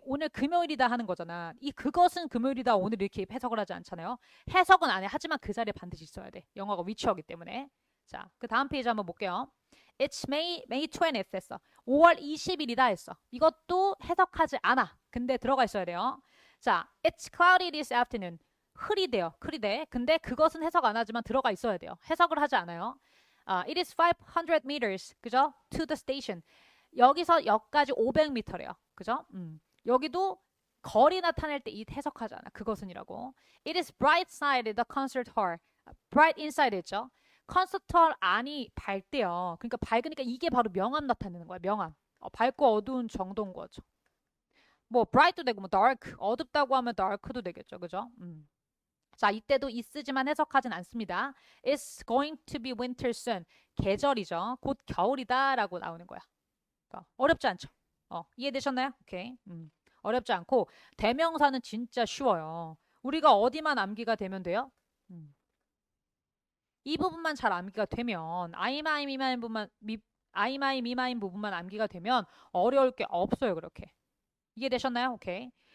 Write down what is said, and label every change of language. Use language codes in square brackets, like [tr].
[ko] 오늘 금요일이다 하는 거잖아. 이 그것은 금요일이다 오늘 이렇게 해석을 하지 않잖아요. 해석은 안 해. 하지만 그 자리에 반드시 있어야 돼. 영어가 위치어기 때문에. 자, 그 다음 페이지 한번 볼게요. [en] It's May 20th [ko] 했어. 5월 20일이다 했어. 이것도 해석하지 않아. 근데 들어가 있어야 돼요. 자, [en] it's cloudy this afternoon. [ko] 흐리대요. 흐리대. 근데 그것은 해석 안 하지만 들어가 있어야 돼요. 해석을 하지 않아요. [en] It is 500 meters. [ko] 그죠? [en] To the station. [ko] 여기서 역까지 500m래요. 그죠? 여기도 거리 나타낼 때 이 해석하잖아. 그것은이라고. [en] It is bright side the concert hall. bright inside [ko] 있죠. 콘서트 홀 안이 밝대요. 그러니까 밝으니까 이게 바로 명암 나타내는 거야. 명암. 밝고 어두운 정도인 거죠. 뭐 bright도 되고 뭐 dark, 어둡다고 하면 dark도 되겠죠. 그죠? 자, 이때도 is지만 해석하진 않습니다. [en] It's going to be winter soon. [ko] 계절이죠. 곧 겨울이다라고 나오는 거야. 어렵지 않죠? 이해되셨나요? 오케이. 어렵지 않고 대명사는 진짜 쉬워요. 우리가 어디만 암기가 되면 돼요? 이 부분만 잘 암기가 되면 아이마이 미마인 부분만 아이마이 미마인 부분만 암기가 되면 어려울 게 없어요. 그렇게. 이해되셨나요? 오케이.